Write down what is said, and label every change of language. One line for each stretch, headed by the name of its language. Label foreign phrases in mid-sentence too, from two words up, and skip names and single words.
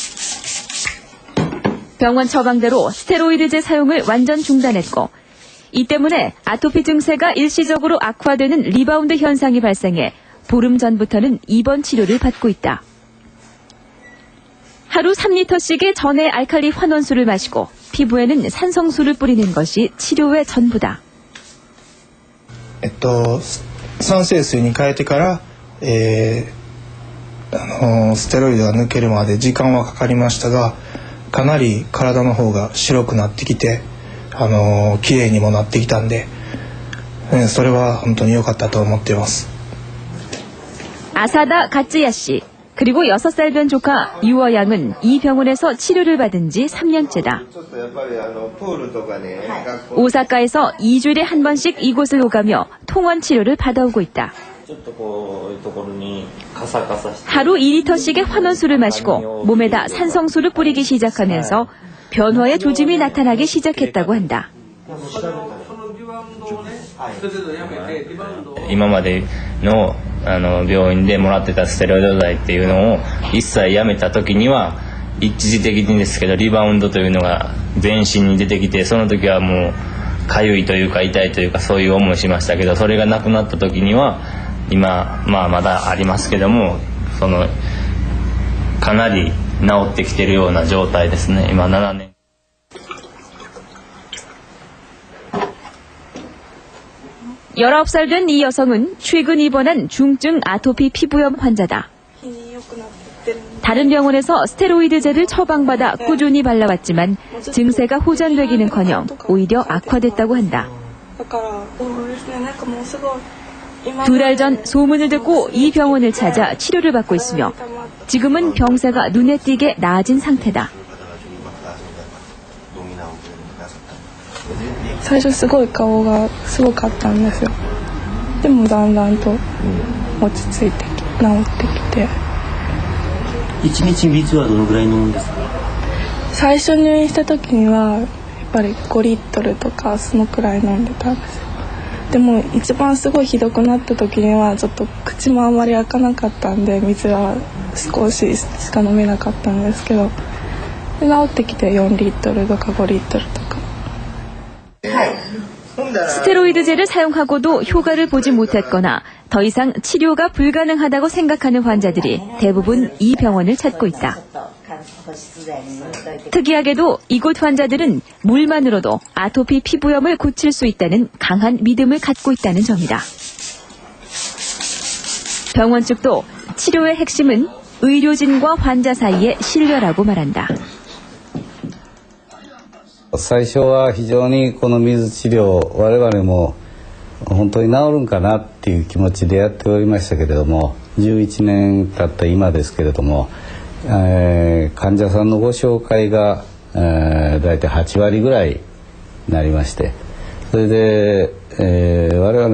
Korean: 병원 처방대로 스테로이드제 사용을 완전 중단했고, 이 때문에 아토피 증세가 일시적으로 악화되는 리바운드 현상이 발생해 보름 전부터는 입원 치료를 받고 있다. 하루 3리터씩의 전해 알칼리 환원수를 마시고 피부에는 산성수를 뿌리는 것이 치료의 전부다.
Japanese: 酸性水に変えてから、ステロイドが抜けるまで時間はかかりましたが、かなり体の方が白くなってきて、綺麗にもなってきたんで、それは本当に良かったと思っています。
Korean: 아사다 가츠야 씨, 그리고 6살 된 조카 유어 양은 이 병원에서 치료를 받은 지 3년째다. 오사카에서 2주일에 한 번씩 이곳을 오가며 통원 치료를 받아오고 있다. 하루 2리터씩의 환원수를 마시고 몸에다 산성수를 뿌리기 시작하면서 변화의 조짐이 나타나기 시작했다고 한다.
Japanese: 今までの病院でもらってたステロイド剤っていうのを一切やめた時には一時的にですけどリバウンドというのが全身に出てきて、その時はもう痒いというか痛いというかそういう思いしましたけど、それがなくなった時には今まだありますけども、かなり治ってきてるような状態ですね。今7年。
Korean: 19살 된 이 여성은 최근 입원한 중증 아토피 피부염 환자다. 다른 병원에서 스테로이드제를 처방받아 꾸준히 발라왔지만 증세가 호전되기는커녕 오히려 악화됐다고 한다. 2달 전 소문을 듣고 이 병원을 찾아 치료를 받고 있으며 지금은 병세가 눈에 띄게 나아진 상태다.
Japanese: 最初すごい顔がすごかったんですよ。でもだんだんと落ち着いて治ってきて。 1日水はどのぐらい飲むんですか？最初入院した時にはやっぱり5リットルとかそのくらい飲んでたんですよ。でも一番すごいひどくなった時にはちょっと口もあんまり開かなかったんで水は少ししか飲めなかったんですけど、で治ってきて4リットルとか5リットルとか。
Korean: 스테로이드제를 사용하고도 효과를 보지 못했거나 더 이상 치료가 불가능하다고 생각하는 환자들이 대부분 이 병원을 찾고 있다. 특이하게도 이곳 환자들은 물만으로도 아토피 피부염을 고칠 수 있다는 강한 믿음을 갖고 있다는 점이다. 병원 측도 치료의 핵심은 의료진과 환자 사이의 신뢰라고 말한다.
Japanese: 最初は非常にこの水治療我々も本当に治るんかなっていう気持ちでやっておりましたけれども11年経った今ですけれども、患者さんのご紹介が、だいたい8割ぐらいになりましてそれで、我々